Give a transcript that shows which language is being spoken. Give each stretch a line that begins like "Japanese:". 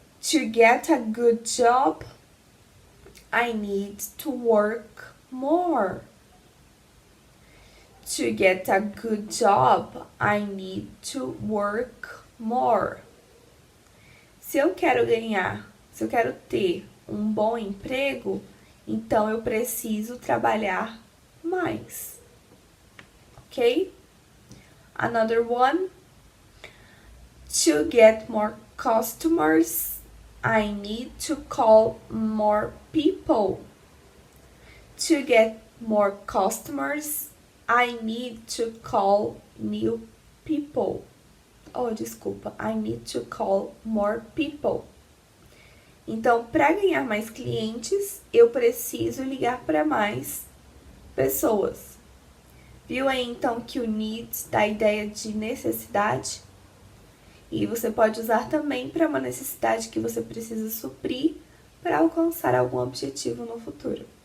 English: To get a good job, I need to work more. To get a good job, I need to work more.
Portuguese: Se eu quero ter um bom emprego, então eu preciso trabalhar mais.
English: Ok? Another one. To get more customers, I need to call more people. To get more customers, I need to call new people. I need to call more people.
Portuguese: Então, para ganhar mais clientes, eu preciso ligar para mais pessoas. Viu aí, então, que o need dá a ideia de necessidade? E você pode usar também para uma necessidade que você precisa suprir para alcançar algum objetivo no futuro.